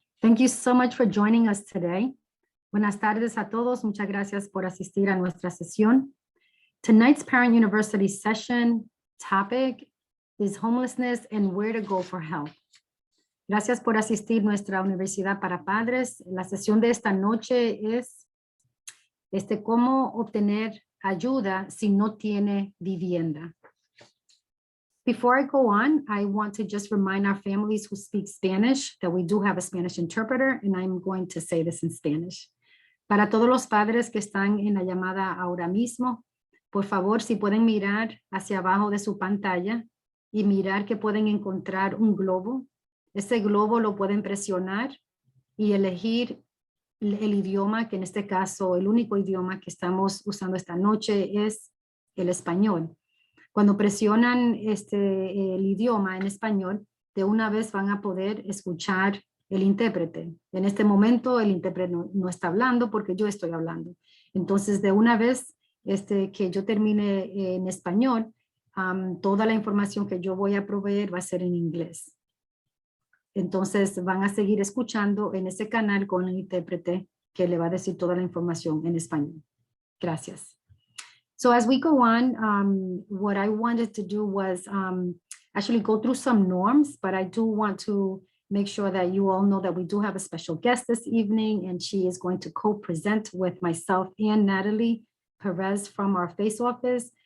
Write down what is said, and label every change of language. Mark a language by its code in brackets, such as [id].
[en] Thank you so much for joining us today. [es] Buenas tardes a todos. Muchas gracias por asistir a nuestra sesión. [en] Tonight's Parent University session topic is homelessness and where to go for help. [es] Gracias por asistir a nuestra Universidad para Padres. La sesión de esta noche es cómo obtener ayuda si no tiene vivienda. [en] Before I go on, I want to just remind our families who speak Spanish that we do have a Spanish interpreter, and I'm going to say this in Spanish. [es] Para todos los padres que están en la llamada ahora mismo, por favor, si pueden mirar hacia abajo de su pantalla y mirar que pueden encontrar un globo. Ese globo lo pueden presionar y elegir el idioma, que en este caso, el único idioma que estamos usando esta noche es el español. Cuando presionan el idioma en español, de una vez van a poder escuchar el intérprete. En este momento el intérprete no está hablando porque yo estoy hablando. Entonces, de una vez que yo termine en español, toda la información que yo voy a proveer va a ser en inglés. Entonces, van a seguir escuchando en ese canal con el intérprete que le va a decir toda la información en español. Gracias. [en] So as we go on, what I wanted to do was actually go through some norms, but I do want to make sure that you all know that we do have a special guest this evening, and she is going to co-present with myself and Natalie Perez from our FACE office.